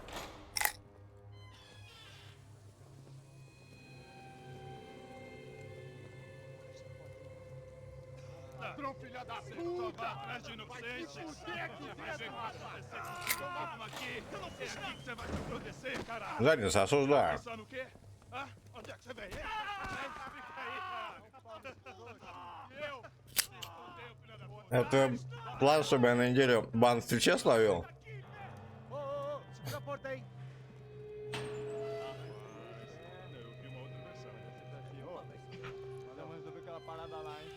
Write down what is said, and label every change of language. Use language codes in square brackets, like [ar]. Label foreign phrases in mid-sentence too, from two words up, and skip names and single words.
[pt] Ladrão, filha da puta! Vai atrás de inocente! Vai ver aqui! É aqui que você vai se proteger, caralho! [ru] Задница, осуждаю. [pt] Pensando o quê? Ah, onde é que você vem, hein? Fica aí, cara. Eu? Fudeu, filha da puta. [ru] Это план, чтобы я на неделю бан в Твиче словил. [pt] Ô, ô, ô, segura a porta aí. Eu vi uma outra versão. Valeu, mas resolveu aquela parada lá, hein?